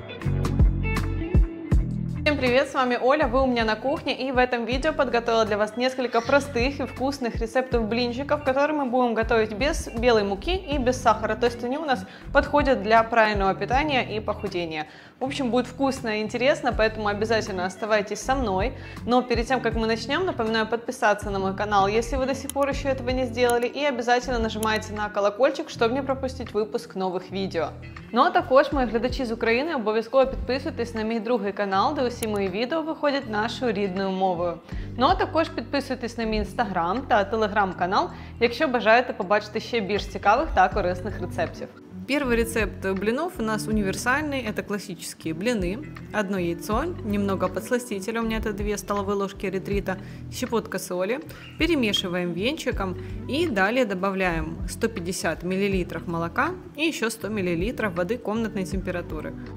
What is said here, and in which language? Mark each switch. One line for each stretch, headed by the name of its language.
Russian: Всем привет, с вами Оля, вы у меня на кухне, и в этом видео подготовила для вас несколько простых и вкусных рецептов блинчиков, которые мы будем готовить без белой муки и без сахара, то есть они у нас подходят для правильного питания и похудения. В общем, будет вкусно и интересно, поэтому обязательно оставайтесь со мной. Но перед тем, как мы начнем, напоминаю подписаться на мой канал, если вы до сих пор еще этого не сделали, и обязательно нажимайте на колокольчик, чтобы не пропустить
Ukrainian: випуск нових відео. Ну а також, мої глядачі з України, обов'язково підписуйтесь на мій другий канал, де усі мої відео виходять нашою рідною мовою. Ну а також підписуйтесь на мій інстаграм та телеграм-канал, якщо бажаєте побачити ще більш цікавих та корисних рецептів.
Russian: Первый рецепт блинов у нас универсальный, это классические блины, одно яйцо, немного подсластителя, у меня это 2 столовые ложки ретрита, щепотка соли, перемешиваем венчиком и далее добавляем 150 мл молока и еще 100 мл воды комнатной температуры.